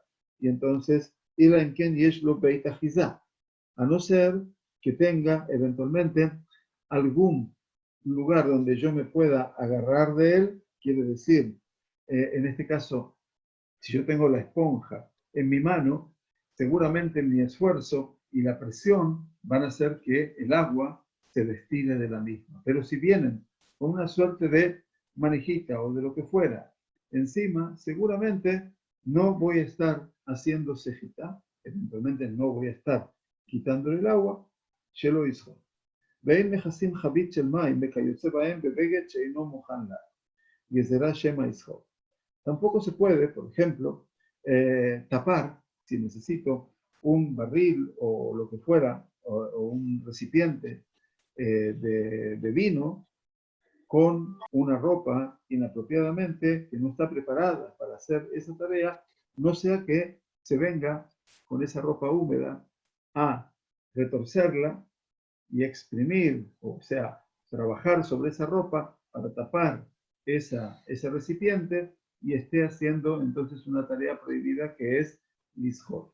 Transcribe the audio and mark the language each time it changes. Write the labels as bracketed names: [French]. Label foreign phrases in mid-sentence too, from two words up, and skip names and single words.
[Spanish] Y entonces, a no ser que tenga eventualmente algún lugar donde yo me pueda agarrar de él, quiere decir, en este caso, si yo tengo la esponja en mi mano, seguramente mi esfuerzo y la presión van a hacer que el agua se destile de la misma. Pero si vienen con una suerte de manijita o de lo que fuera encima, seguramente no voy a estar haciendo cejita, eventualmente no voy a estar quitándole el agua, [Hebrew] שלא ישחוט. ואין מכסים חבית של מים וכיוצא בהם בבגד שאינו מוכן לה. גזירה שמא ישחוט. [Spanish] Tampoco se puede, por ejemplo, tapar, si necesito, un barril o lo que fuera, o un recipiente de vino con una ropa inapropiadamente que no está preparada para hacer esa tarea, no sea que se venga con esa ropa húmeda a retorcerla y exprimir, o sea, trabajar sobre esa ropa para tapar ese recipiente y esté haciendo entonces una tarea prohibida que es lishot.